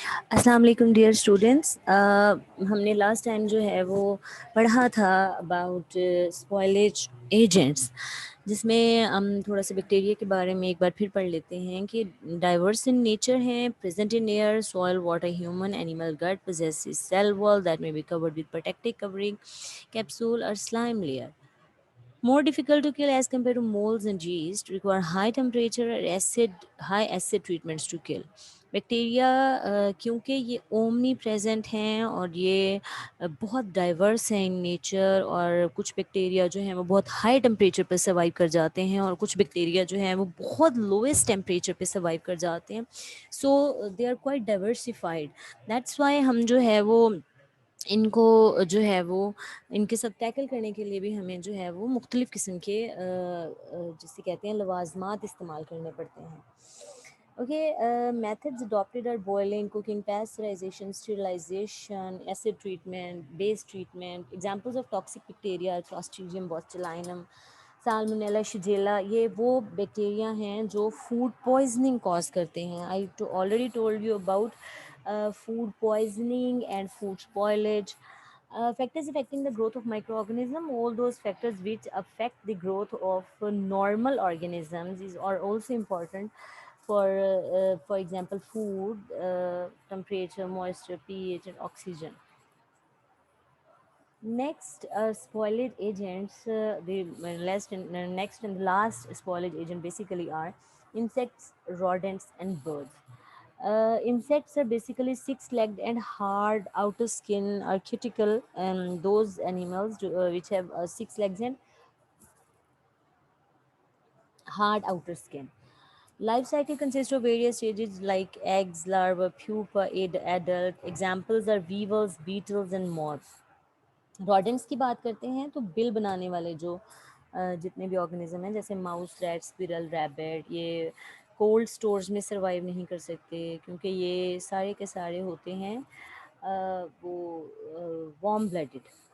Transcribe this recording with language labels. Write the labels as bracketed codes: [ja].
[ur] السلام علیکم dear students. ہم نے لاسٹ ٹائم جو ہے وہ پڑھا تھا اباؤٹ اسپوائلیج ایجنٹس، جس میں ہم تھوڑا سا بیکٹیریا کے بارے میں ایک بار پھر پڑھ لیتے ہیں کہ ڈائیورس ان نیچر ہیں، present in year, soil, water, human, animal گٹ، [en] possesses cell wall that may be covered with protective covering, capsule or slime layer. More difficult to kill as compared to molds and yeast, require high temperature or high acid treatments to kill. [ur] Bacteria کیونکہ یہ omni present ہیں اور یہ بہت diverse ہیں in nature, اور کچھ bacteria جو ہیں وہ بہت ہائی ٹمپریچر پہ سروائیو کر جاتے ہیں اور کچھ بیکٹیریا جو ہیں وہ بہت لویسٹ ٹیمپریچر پہ سروائیو کر جاتے ہیں. [en] So they are quite diversified. That's why [ur] ہم جو ہے وہ ان کو جو ہے وہ ان کے ساتھ ٹیکل کرنے کے لیے بھی ہمیں جو ہے وہ مختلف قسم کے جسے کہتے ہیں لوازمات استعمال کرنے پڑتے ہیں. [en] Okay, methods adapted are boiling, cooking, pasteurization, sterilization, acid treatment, base treatment. Examples of toxic bacteria: clostridium botulinum, salmonella, shigella. [ur] یہ وہ بیکٹیریا ہیں جو فوڈ پوائزننگ کاز کرتے ہیں. [en] I already told you about food poisoning and food spoilage. Factors affecting the growth of microorganism: all those factors which affect the growth of normal organisms are also important. For example, food, temperature, moisture, pH, and oxygen. Next, spoilage agents. The next and the last spoilage agent basically are insects, rodents, and birds. Insects are basically six-legged and hard outer skin are cuticle, and those animals which have six legs and hard outer skin. Life cycle consists of various stages like eggs, larva, pupa, adult. Examples are weevils, beetles, and moths. [ur] روڈنٹس کی بات کرتے ہیں تو بل بنانے والے جو جتنے بھی آرگنزم ہیں، جیسے ماؤس، ریٹ، اسپیرل، ریبٹ، یہ کولڈ سٹورز میں سروائیو نہیں کر سکتے کیونکہ یہ سارے کے سارے ہوتے ہیں وہ وارم بلڈڈ.